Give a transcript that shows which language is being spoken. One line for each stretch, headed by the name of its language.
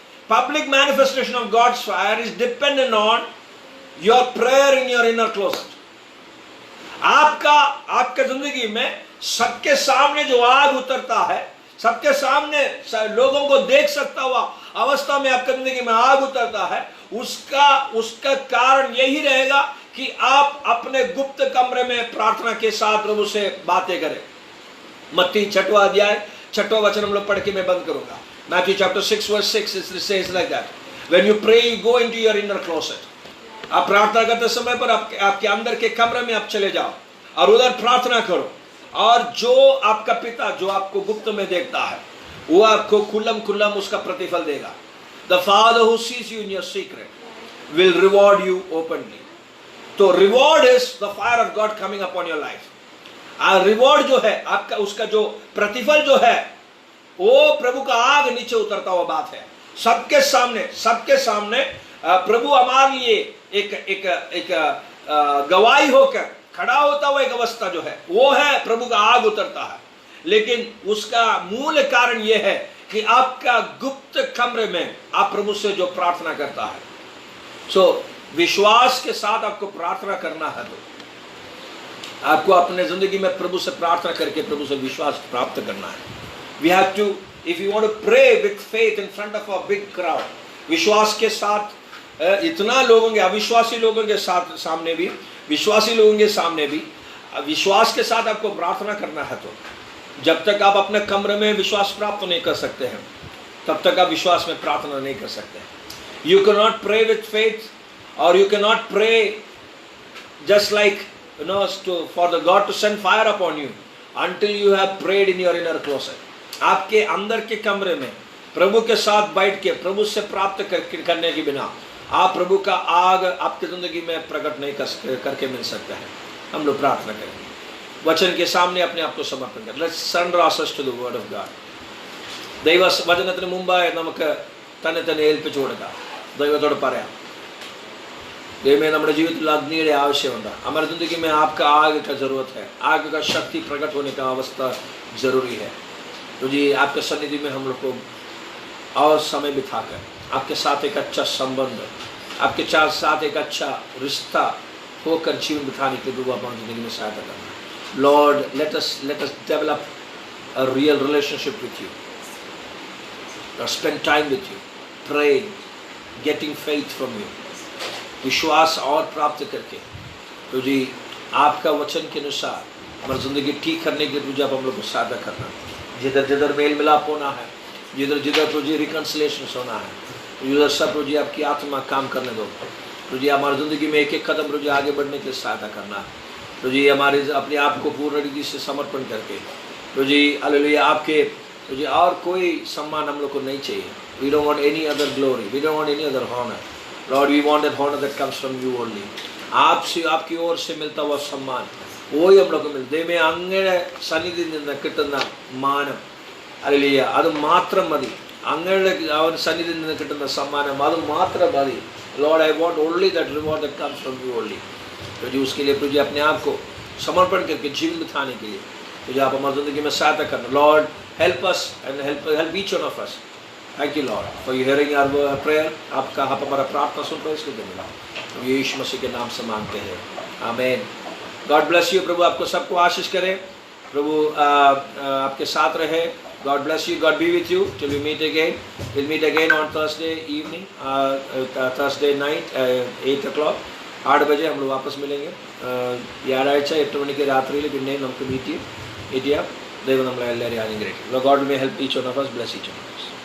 English: Public manifestation of God's fire is dependent on your prayer in your inner closet.
Hindi: आपका जिंदगी में सबके सामने जो आग उतरता है, सबके सामने लोगों को देख सकता हुआ अवस्था में आपकी जिंदगी में आग उतरता है, उसका कारण यही रहेगा कि आप अपने गुप्त कमरे में प्रार्थना के साथ प्रभु से बातें करें. मत्ती 6वां अध्याय 6वां वचन हम लोग पढ़ के मैं बंद करूंगा.
English: Matthew chapter 6 verse 6 it says like that. When you pray, you go into your inner closet.
Hindi: आप प्रार्थना करते समय पर आपके अंदर के कमरे में आप चले जाओ और उधर प्रार्थना करो, और जो आपका पिता जो आपको गुप्त में देखता है वो आपको खुल्लम उसका प्रतिफल देगा.
English: The Father who sees you in your secret will reward you openly.
Hindi: तो
English: Reward is the fire of God coming upon your life.
Hindi: Reward जो है आपका, उसका जो प्रतिफल जो है वो प्रभु का आग नीचे उतरता हुआ बात है. सबके सामने प्रभु हमारे लिए एक गवाही होकर खड़ा होता हुआ एक अवस्था जो है वो है प्रभु का आग उतरता है. लेकिन उसका मूल कारण यह है कि आपका गुप्त कमरे में आप प्रभु से जो प्रार्थना करता है. सो विश्वास के साथ आपको प्रार्थना करना है, तो आपको अपने जिंदगी में प्रभु से प्रार्थना करके प्रभु से विश्वास प्राप्त करना है.
English: we have to, if you want to pray with faith in front of a big crowd,
Hindi: विश्वास के साथ इतना लोगों के, अविश्वासी लोगों के साथ सामने भी, विश्वासी लोगों के सामने भी विश्वास के साथ आपको प्रार्थना करना है. तो जब तक आप अपने कमरे में विश्वास प्राप्त नहीं कर सकते हैं तब तक आप विश्वास में प्रार्थना नहीं कर सकते.
English: You can not pray with faith, or you cannot pray just like for the God to send fire upon you until you have prayed in your inner closet.
Hindi: आपके अंदर के कमरे में प्रभु के साथ बैठ के प्रभु से प्राप्त करने के बिना आप प्रभु का आग आपकी जिंदगी में प्रकट नहीं करके मिल सकता है. हम लोग प्रार्थना करेंगे, वचन के सामने अपने आप को समर्पण करें.
English: Let's surrender ourselves to the word of God.
Malayalam: ദൈവ വചനത്തിന് മുമ്പായി നമുക്ക് തന്നെ ഏൽപ്പിച്ചു കൊടുക്കാം. ദൈവത്തോട് പറയാം, ദൈവമേ നമ്മുടെ ജീവിതത്തിൽ അഗ്നിയുടെ ആവശ്യമുണ്ട്.
Hindi: हमारी जिंदगी में आपका आग का जरूरत है. आग का शक्ति प्रकट होने का अवस्था जरूरी है. तो जी आपके सन्निधि में हम लोग को और समय बिताकर आपके साथ एक अच्छा संबंध, आपके साथ एक अच्छा रिश्ता होकर जीवन बिताने के लिए हमारी जिंदगी में सहायता करना.
English: Lord, let us develop a real relationship with you. Let's spend time with you, praying, getting faith from you,
Hindi: विश्वास और प्राप्त करके प्रभु जी आपका वचन के अनुसार हमारी ज़िंदगी ठीक करने के लिए प्रभु जी आप हम लोग को साझा करना, जिधर जिधर मेल मिलाप होना है, जिधर जिधर प्रभु जी रिकन्सिलेशन होना है, उधर सब प्रभु जी आपकी आत्मा काम करने दो प्रभु जी। हमारी ज़िंदगी में एक एक कदम प्रभु जी आगे बढ़ने के लिए सहायता करना प्रभु जी, हमारे अपने आप को पूर्ण रीति से समर्पण करके प्रभु जी हालेलुया आपके प्रभु जी और कोई सम्मान हम लोग को नहीं चाहिए।
English: We don't want any other glory, we don't want any other honour lord, we want that honour that comes from you only.
Hindi: आपसे आपकी ओर से मिलता हुआ सम्मान वही हम लोग को मिलता,
Malayalam: ദൈവമേ അങ്ങയുടെ സന്നിധിയിൽ നിന്ന് കിട്ടുന്ന മാനം ഹല്ലേലൂയ അത് മാത്രം മതി, അങ്ങയുടെ സന്നിധിയിൽ നിന്ന് കിട്ടുന്ന സമ്മാനം അത് മാത്രം മതി।
English: Lord I want only that reward that comes from you only.
Hindi: प्रभु जी उसके लिए प्रभु जी अपने आप को समर्पण करके जीवन बिताने के लिए प्रभु जी आप हमारी ज़िंदगी में सहायता करना।
English: Lord help us and help each one of us. Thank you lord for you hearing our prayer.
Hindi: आपका आप हमारा प्रार्थना सुन रहे इसके धन्यवाद, यीशु मसीह के नाम से मांगते हैं, आमीन।
English: God bless you.
Hindi: प्रभु आपको सबको आशीष करे, प्रभु आपके साथ रहे।
English: God bless you. God be with you till we meet again. We'll meet again on Thursday evening, Thursday night, 8 o'clock.
Hindi: 8 बजे हम लोग वापस मिलेंगे।
Malayalam: याराഴ്ച 8 മണിക്ക് രാത്രിയിൽ പിന്നെ നമുക്ക് മീറ്റ് ചെയ്യാം। ദൈവം നമ്മളെ എല്ലാവരെയും അനുഗ്രഹിക്കട്ടെ.
English: God may help each one of us, bless each one of us.